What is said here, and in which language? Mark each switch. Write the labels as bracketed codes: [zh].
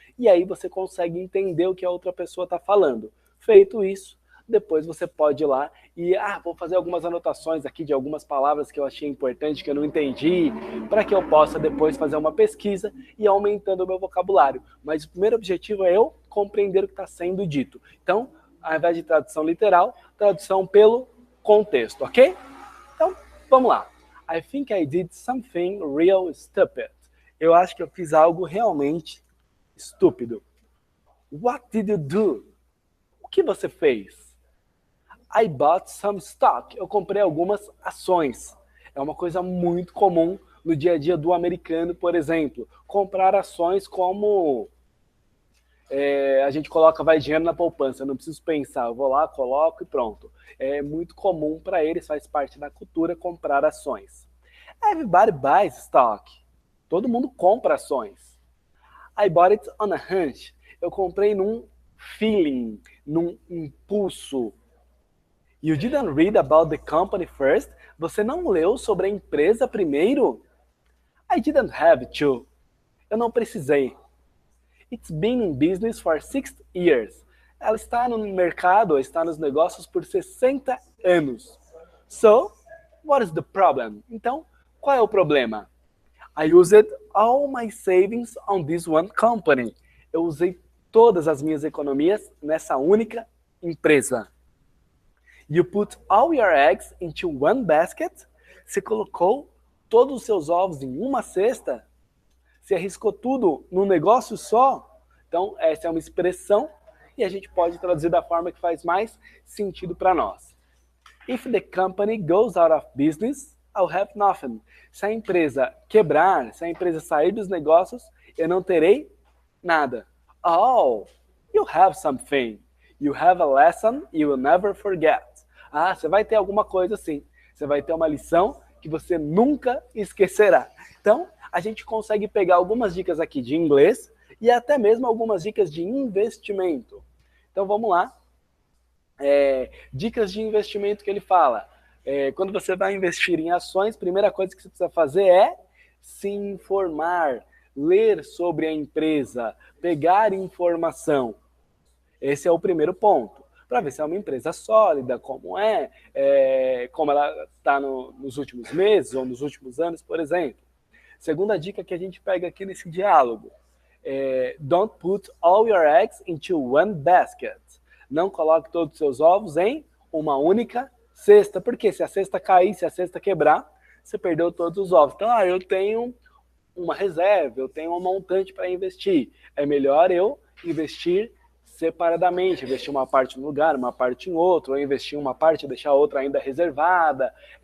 [pt] E aí você consegue entender o que a outra pessoa está falando. Feito isso, depois você pode ir lá e vou fazer algumas anotações aqui de algumas palavras que eu achei importante, que eu não entendi, para que eu possa depois fazer uma pesquisa e ir aumentando o meu vocabulário. Mas o primeiro objetivo é eu compreender o que está sendo dito. Então, ao invés de tradução literal, tradução pelo contexto, ok? Então, vamos lá. [en] I think I did something real stupid. [pt] Eu acho que eu fiz algo realmente estúpido. [en] What did you do? [pt] O que você fez? [en] I bought some stock. [pt] Eu comprei algumas ações. É uma coisa muito comum no dia a dia do americano, por exemplo. Comprar ações como a gente coloca, vai dinheiro na poupança, eu não preciso pensar, eu vou lá, coloco e pronto. É muito comum para eles, faz parte da cultura, comprar ações. [en] Everybody buys stock. [pt] Todo mundo compra ações. [en] I bought it on a hunch. [pt] Eu comprei num feeling, num impulso. [en] You didn't read about the company first? [pt] Você não leu sobre a empresa primeiro? [en] I didn't have to. [pt] Eu não precisei. [en] It's been in business for 60 years. [pt] Ela está no mercado, está nos negócios por 60 anos. [en] So, what is the problem? [pt] Então, qual é o problema? [en] I used all my savings on this one company. [pt] Eu usei todas as minhas economias nessa única empresa. [en] You put all your eggs into one basket? [pt] Você colocou todos os seus ovos em uma cesta? Você arriscou tudo num negócio só? Então, essa é uma expressão e a gente pode traduzir da forma que faz mais sentido para nós. [en] If the company goes out of business, I'll have nothing. [pt] Se a empresa quebrar, se a empresa sair dos negócios, eu não terei nada. [en] Oh, you have something. You have a lesson you will never forget. [pt] Você vai ter alguma coisa assim. Você vai ter uma lição que você nunca esquecerá. Então, a gente consegue pegar algumas dicas aqui de inglês e até mesmo algumas dicas de investimento. Então, vamos lá. Dicas de investimento que ele fala. Quando você vai investir em ações, a primeira coisa que você precisa fazer é se informar, ler sobre a empresa, pegar informação. Esse é o primeiro ponto, para ver se é uma empresa sólida, como ela está nos últimos meses ou nos últimos anos, por exemplo. Segunda dica que a gente pega aqui nesse diálogo. [en] Don't put all your eggs into one basket. [pt] Não coloque todos os seus ovos em uma única cesta. Porque se a cesta cair, se a cesta quebrar, você perdeu todos os ovos. Então, eu tenho uma reserva, eu tenho um montante para investir. É melhor eu investir separadamente, investir uma parte num lugar, uma parte em outro, ou investir uma parte e deixar a outra ainda reservada.